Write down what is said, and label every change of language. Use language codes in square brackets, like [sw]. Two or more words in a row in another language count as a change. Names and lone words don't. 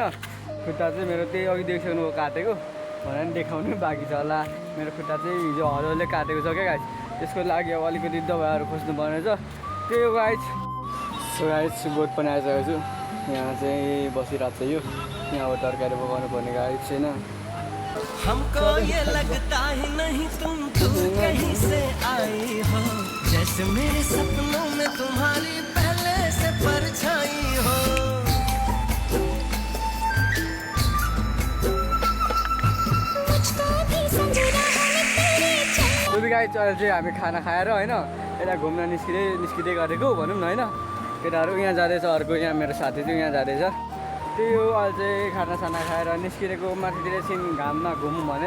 [ne] खुट्टा चाहिँ मेरो त्यही अघि देखिसक्नुभयो काटेको, भनेर पनि देखाउनु बाँकी छ होला। मेरो खुट्टा चाहिँ हिजो हलोले काटेको छ क्या गाइज, त्यसको लागि अब अलिकति दबाईहरू खोज्नु पर्ने छ। त्यही हो गाइज। [en] so guys, [ne] बोट पनि आइसकेको छु। यहाँ चाहिँ बसिरहेको छ यो, यहाँ अब तरकारी पकाउनु पर्ने गाइज छैन। [hi] हमको ये लगता ही नहीं तुम कहीं से आई हो, जैसे मेरे सपनों में तुम्हारी पहले से परछाई हो। [ne] गाइज अहिले चाहिँ हामी खाना खाएर होइन यता घुम्न निस्किँदै गरेको भनौँ न होइन। केटाहरू यहाँ जाँदैछ, अर्को यहाँ मेरो साथी चाहिँ यहाँ जाँदैछ। त्यही हो, अहिले चाहिँ खानासाना खाएर निस्किरहेको माथितिर एकछिन घाममा घुमौँ भनेर।